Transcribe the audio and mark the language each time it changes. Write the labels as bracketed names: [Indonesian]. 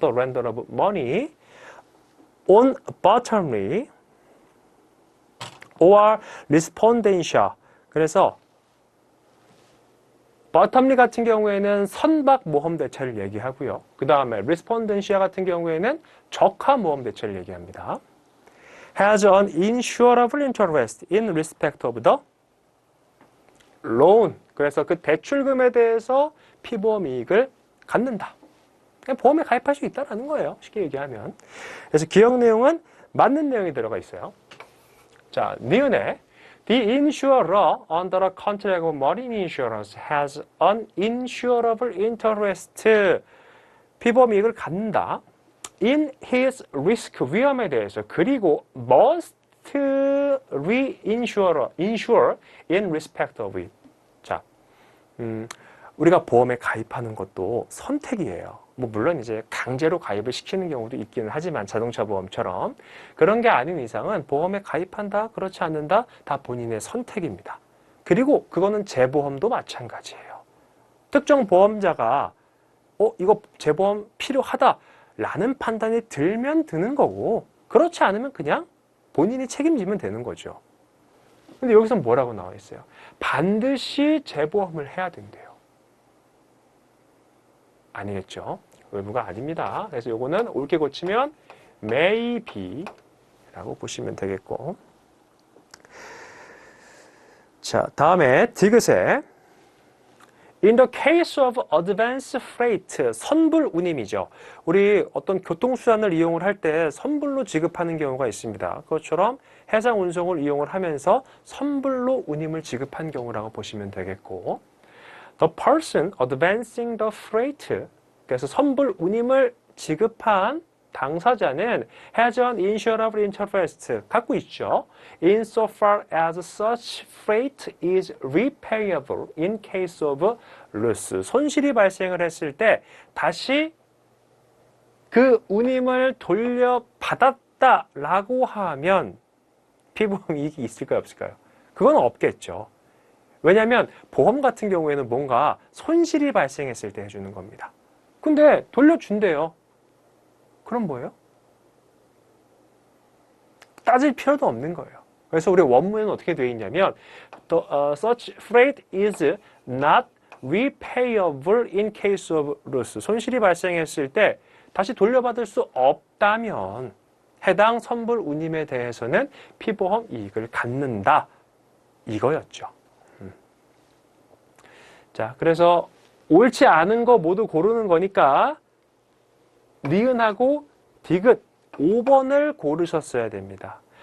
[English] The lender of money on bottomly or respondential. [Korean] 그래서 bottomly 같은 경우에는 선박 모험 대차를 얘기하고요. 그 다음에 respondential 같은 경우에는 적화 모험 대차를 얘기합니다. [English] has an insurable interest in respect of the loan. [Korean] 그래서 그 대출금에 대해서 피보험 이익을 갖는다. 보험에 가입할 수 있다는 거예요. 쉽게 얘기하면. 그래서 기억 내용은 맞는 내용이 들어가 있어요. 자, 니은에 [English] The insurer under a contract of marine insurance has an insurable interest. [Korean] 피보험 이익을 갖는다. [English] In his risk [Korean] 위험에 대해서. 그리고 [English] must reinsure in respect of it. [Korean] 자, 우리가 보험에 가입하는 것도 선택이에요. 물론 이제 강제로 가입을 시키는 경우도 있기는 하지만 자동차 보험처럼 그런 게 아닌 이상은 보험에 가입한다, 그렇지 않는다 다 본인의 선택입니다. 그리고 그거는 재보험도 마찬가지예요. 특정 보험자가 이거 재보험 필요하다라는 판단이 들면 드는 거고 그렇지 않으면 그냥 본인이 책임지면 되는 거죠. 근데 여기서 뭐라고 나와 있어요? 반드시 재보험을 해야 된대요. 아니겠죠? 의무가 아닙니다. 그래서 요거는 옳게 고치면 may be 라고 보시면 되겠고. 자, 다음에 디귿에 [English] In the case of advance freight, [Korean] 선불 운임이죠. 우리 어떤 교통수단을 이용을 할 때 선불로 지급하는 경우가 있습니다. 그것처럼 해상 운송을 이용을 하면서 선불로 운임을 지급한 경우라고 보시면 되겠고 [English] The person advancing the freight, [Korean] 그래서 선불 운임을 지급한 당사자는 [English] has an insurable interest, [Korean] 갖고 있죠. [English] Insofar as such freight is repayable in case of loss. [Korean] 손실이 발생을 했을 때 다시 그 운임을 돌려받았다라고 하면 피보험 이익이 있을까요, 없을까요? 그건 없겠죠. 왜냐하면 보험 같은 경우에는 뭔가 손실이 발생했을 때 해주는 겁니다. 근데 돌려준대요. 그럼 뭐예요? 따질 필요도 없는 거예요. 그래서 우리 원문에는 어떻게 되어 있냐면 [English] such freight is not repayable in case of loss. [Korean] 손실이 발생했을 때 다시 돌려받을 수 없다면 해당 선불 운임에 대해서는 피보험 이익을 갖는다. 이거였죠. 자, 그래서 옳지 않은 거 모두 고르는 거니까 니은하고 디귿 5번을 고르셨어야 됩니다.